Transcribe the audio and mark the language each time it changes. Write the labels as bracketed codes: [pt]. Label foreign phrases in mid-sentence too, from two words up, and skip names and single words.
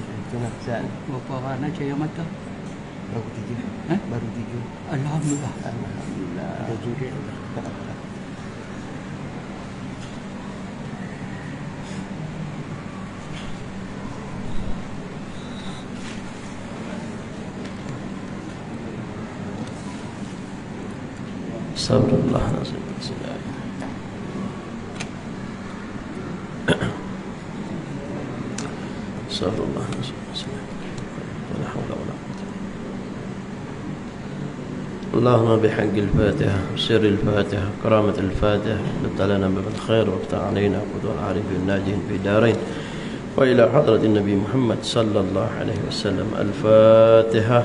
[ms] Tengah sihat. Berapa warna cahaya mata? Baru 3. Baru 3. Alhamdulillah. Alhamdulillah. Ada juga. Astagfirullah. Astagfirullah. [ar] لا حول ولا قوة. اللهم بحق الفاتحة وسر الفاتحة كرامة الفاتحة افتح لنا باب الخير وافتح علينا قدوة العارفين الناجين في الدارين وإلى حضرة النبي محمد صلى الله عليه وسلم. الفاتحة.